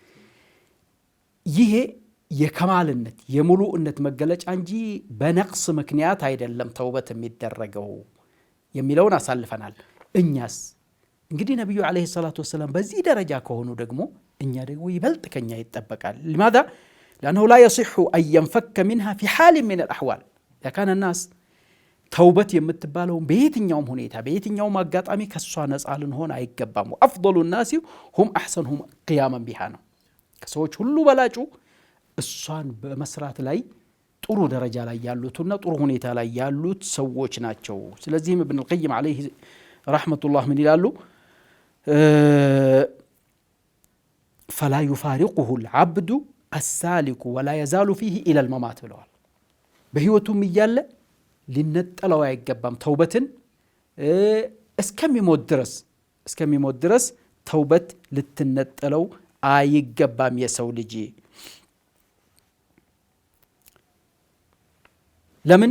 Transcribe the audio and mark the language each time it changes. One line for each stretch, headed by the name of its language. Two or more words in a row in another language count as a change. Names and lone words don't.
Amharic: ይሄ የከማልነት የሙሉእነት መገለጫ እንጂ በነቅስ ምክንያት አይደለም ተውበት የሚደረገው የሚለውን አሳልፈናል። እኛስ እንግዲህ ነቢዩ
Arabic: عليه الصلاة والسلام
Amharic: በዚህ ደረጃ ከሆኑ ደግሞ እኛ ደግሞ ይበልጥ ከኛ ይጠበቃል።
Arabic: لماذا لأنه لا يصح أن ينفك منها في حال من الأحوال إذا كان الناس
Amharic: ተውበት የምትባለውን በየትኛውም ሁኔታ በየትኛውም አጋጣሚ ከሷ ነፃ ልንሆን አይገባም።
Arabic: أفضل الناس هم أحسنهم قياما بها
Amharic: ነው። ከሰዎች ሁሉ በላጩ እሷን በመስራት ላይ ጥሩ ደረጃ ላይ ያሉትና ጥሩ ሁኔታ ላይ ያሉት ሰዎች ናቸው። ስለዚህም ኢብኑ አልቀይም
Arabic: عليه رحمة الله
Amharic: ምን ይላሉ?
Arabic: فلا يفارقه العبد السالك ولا يزال فيه إلى الممات
Amharic: ብለዋል። በህይወቱም እያለ ሊነጠለው አይገባም። ተውበትን እስከሚሞት ድረስ ተውበት ልትነጠለው አይገባም የሰው ልጅ። ለምን?